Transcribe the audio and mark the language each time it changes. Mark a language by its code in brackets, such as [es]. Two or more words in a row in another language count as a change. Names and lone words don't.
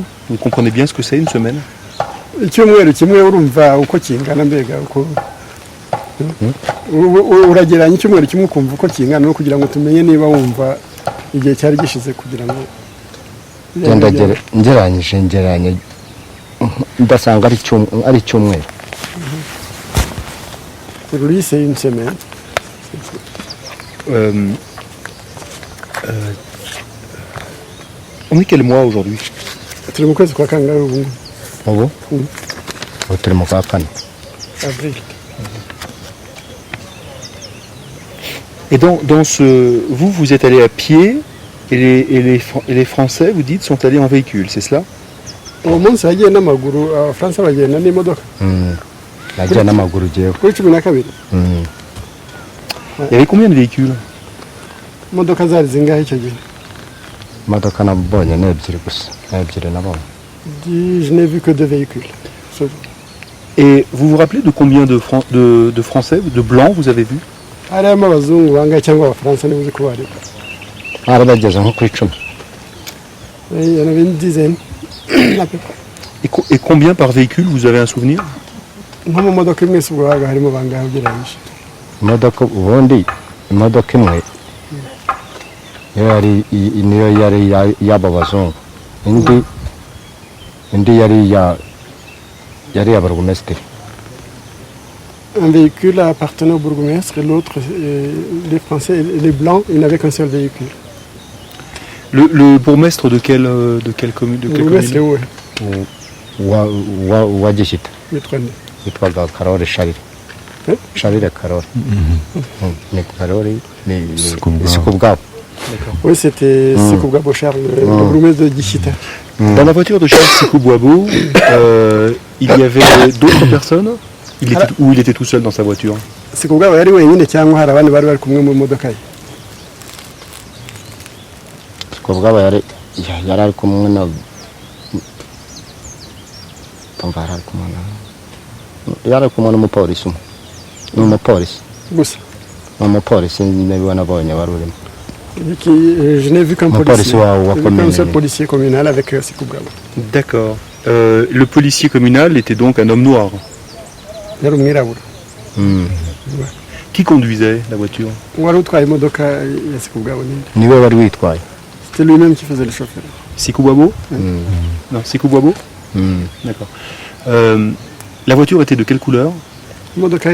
[fr] Vous comprenez bien ce que c'est une semaine? [rw] icyumweru kimwe urumva uko kingana mbega uko urageranya icyumweru kimwe ukumva uko kingana no kugira ngo tumenye niba wumva igihe cyari gishize kugira ngo ngeranye ndasanga ari icyumweru [fr] pour lui c'est une semaine. On est quel mois aujourd'hui? [rw] turi mu kwezi kwa kangahe ubu ubu turi mu kwa kane [fr] avril. Et dans ce... Vous êtes allé à pied et les Français, vous dites, sont allés en véhicule, c'est cela? [rw] uwo munsi wagiye n'amaguru abafaransa bagenda n'imodoka nagiye n'amaguru ugiyeho kuri 12. [fr] Il y avait combien de véhicules? [rw] imodoka zari zingahe icyo gihe imodoka nabonye ni ebyiri gusa nabonye [fr] je n'ai vu que 2 véhicules. Et vous vous rappelez de combien de Français, de Blancs vous avez vu? [rw] harimo abazungu bangahe cyangwa abafaransa niba uzi ko bari bari bageze nko kuri 10 [fr] il y en avait une dizaine à peu près. Et combien par véhicule, vous avez un souvenir? [rw] nko mu modoka imwe se ubwo habaga harimo bangahe ugereranyije imodoka ubundi imodoka imwe niyo yari y'aba bazungu indi yari ya burugumesitiri. [fr] Un véhicule appartenait au bourgmestre et l'autre, les Français et les Blancs, ils n'avaient qu'un seul véhicule. Le bourgmestre de quelle commune? Le bourgmestre est où? [rw] wa Gishyita Mitwende. yitwaga Karoli Sharire. Charles Karori. Ni Karori, ni Sikubwabo. Sikubwabo. [fr] Oui, c'était Sikubwabo Charles, le bourgmestre de Gishita. Dans la voiture de Charles Sikou Boabo, il y avait d'autres personnes ou il était tout seul dans sa voiture? [rw] Sikubwabo yari wenyine cyangwa hari abandi bari bari kumwe mu modoka ye? Sikubwabo yari ari kumwe na yari kumwe n'umupolisi umwe. N'umupolisi. Gusa. Umupolisi niwe nabonye wari urimo. [fr] Je n'ai vu qu'un policier. J'ai vu qu'un seul policier communal avec Sikubwabo. D'accord. Le policier communal était donc un homme noir. [rw] Yari umwirabura. [fr] Qui conduisait la voiture? [rw] Wari utwaye imodoka ya Sikubwabo ninde? Niwe wari witwaye. [fr] C'était lui-même qui faisait le chauffeur. Sikou Boabo? Non, Sikou Boabo? D'accord. La voiture était de quelle couleur? [rw] Imodoka